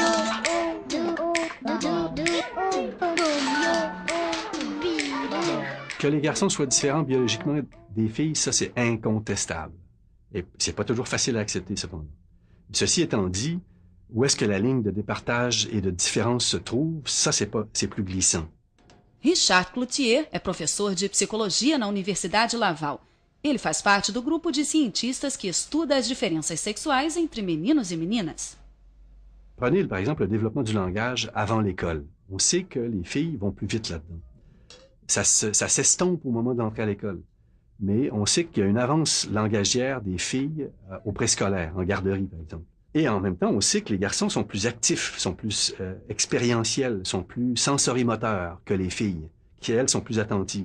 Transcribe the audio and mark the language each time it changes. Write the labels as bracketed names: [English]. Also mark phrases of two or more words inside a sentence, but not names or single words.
[French] Que les garçons soient différents biologiquement des filles, ça, c'est incontestable. Et c'est pas toujours facile à accepter, cependant. Ceci étant dit, où est-ce que la ligne de départage et de différence se trouve, ça, c'est plus glissant. [Portuguese] Richard Cloutier é professor de psicologia na Universidade Laval. Ele faz parte do grupo de cientistas que estuda as diferenças sexuais entre meninos e meninas. [French] Prenez, par exemple, le développement du langage avant l'école. On sait que les filles vont plus vite là-dedans. Ça s'estompe au moment d'entrer à l'école. Mais on sait qu'il y a une avance langagière des filles au préscolaire, en garderie, par exemple. Et en même temps, on sait que les garçons sont plus actifs, sont plus expérientiels, sont plus sensorimoteurs que les filles, qui, elles, sont plus attentives.